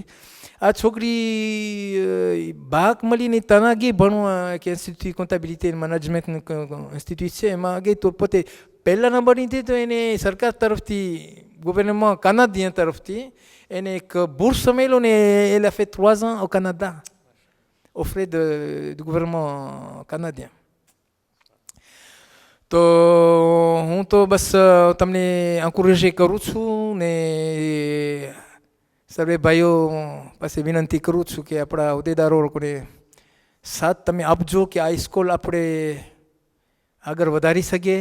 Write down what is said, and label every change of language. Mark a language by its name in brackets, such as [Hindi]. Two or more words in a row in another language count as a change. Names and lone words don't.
[Gujarati] આ છોકરી ભાગ મળીને તના ગઈ ભણવા કે ઇન્સ્ટિટ્યૂટ કોન્ટાબિલિટી મેનેજમેન્ટ ઇન્સ્ટિટ્યૂટ છે, એમાં ગઈ તો પોતે પહેલા નંબરની હતી. તો એને સરકાર તરફથી, ગવર્નમેન્ટ કાનાડિયન તરફથી એને એક bourse મળ્યો ને [French] elle a fait 3 ans au Canada aux frais du gouvernement canadien. [Gujarati] તો હું તો બસ તમને એન્કરેજ કરું છું ને સર્વે ભાઈઓ પાસે વિનંતી કરું છું કે આપણા હોદ્દેદારો લોકોને સાથ તમે આપજો કે આ સ્કૂલ આપણે આગળ વધારી શકીએ.